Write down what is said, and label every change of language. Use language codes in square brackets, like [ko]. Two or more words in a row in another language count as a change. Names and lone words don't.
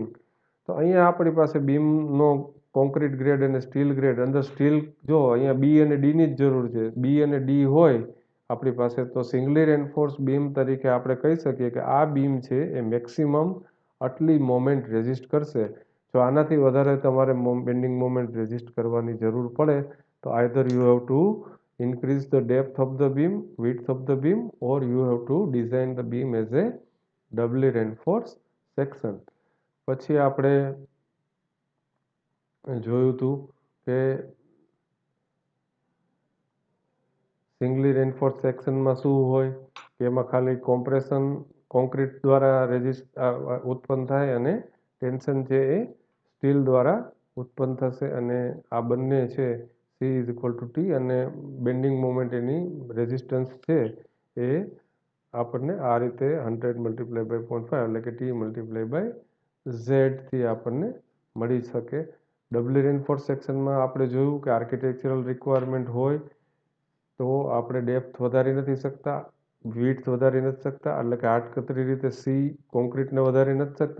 [gu] તો અહીંયા આપણી પાસે બીમનો કોન્ક્રીટ ગ્રેડ અને સ્ટીલ ગ્રેડ અંદર સ્ટીલ જો અહીંયા B અને D ની જ જરૂર છે. B અને D હોય આપણી પાસે તો [en] singly reinforced beam [gu] તરીકે આપણે કહી શકીએ કે આ બીમ છે એ મેક્સિમમ આટલી [en] moment resist [gu] કરશે. જો આનાથી વધારે તમારે [en] bending moment resist [gu] કરવાની જરૂર પડે તો [en] either you have to increase the depth of the beam, width of the beam or you have to design the beam as a doubly reinforced section. [gu] પછી આપણે જોયું હતું કે [en] singly reinforced [gu] સેક્શનમાં શું હોય કે એમાં ખાલી કોમ્પ્રેશન કોન્ક્રીટ દ્વારા ઉત્પન્ન થાય અને ટેન્શન છે એ સ્ટીલ દ્વારા ઉત્પન્ન થશે અને આ બંને છે [en] C is equal to T [gu] અને [en] bending moment [gu] એની રેઝિસ્ટન્સ છે એ આપણને આ રીતે 100 [en] multiply by [gu] 0.5 એટલે કે T [en] multiply by [gu] Z થી આપણને મળી શકે. [en] doubly reinforced [gu] સેક્શનમાં આપણે જોયું કે [en] architectural requirement [gu] હોય તો આપણે ડેપ્થ વધારી નથી શકતા, વિડ્થ વધારી નથી શકતા એટલે કે આડકતરી રીતે C કોન્ક્રીટને વધારી નથી શકતા.